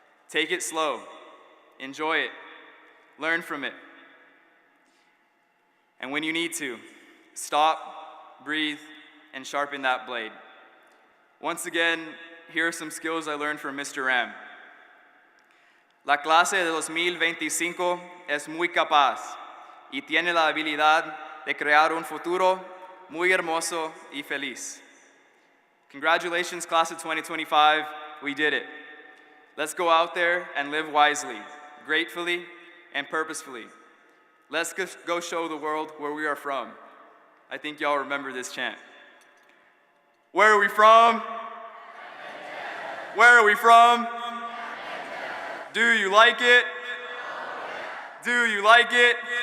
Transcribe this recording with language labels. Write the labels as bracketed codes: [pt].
[en] Take it slow, enjoy it, learn from it. And when you need to, stop, breathe, and sharpen that blade. Once again, here are some skills I learned from Mr. Ram. [es] La clase de 2025 es muy capaz y tiene la habilidad de crear un futuro muy hermoso y feliz. [en] Congratulations, class of 2025, we did it. Let's go out there and live wisely, gratefully, and purposefully. Let's go show the world where we are from. I think y'all remember this chant. Where are we from? Where are we from? Do you like it? Do you like it?